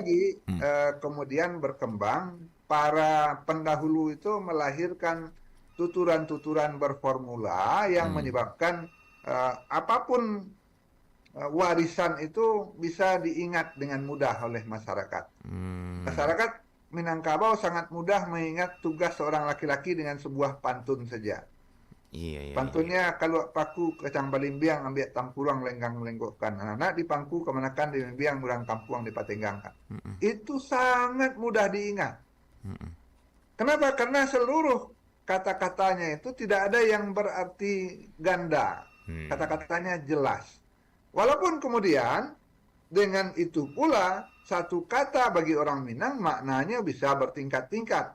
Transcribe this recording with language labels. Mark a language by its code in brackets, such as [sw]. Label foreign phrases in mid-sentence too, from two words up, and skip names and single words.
[id] lagi kemudian berkembang para pendahulu itu melahirkan tuturan-tuturan berformula yang menyebabkan apapun warisan itu bisa diingat dengan mudah oleh masyarakat. Masyarakat Minangkabau sangat mudah mengingat tugas seorang laki-laki dengan sebuah pantun saja. Iya, iya, iya. Pantunnya kalau [min] paku kecang balimbiang ambil tampulang lenggang melenggokkan. Anak di pangku kemenakan di membiang murang kampuang di patenggangkan. [id] Itu sangat mudah diingat. Kenapa? Karena seluruh kata-katanya itu tidak ada yang berarti ganda. Kata-katanya jelas. Walaupun kemudian dengan itu pula satu kata bagi orang Minang maknanya bisa bertingkat-tingkat.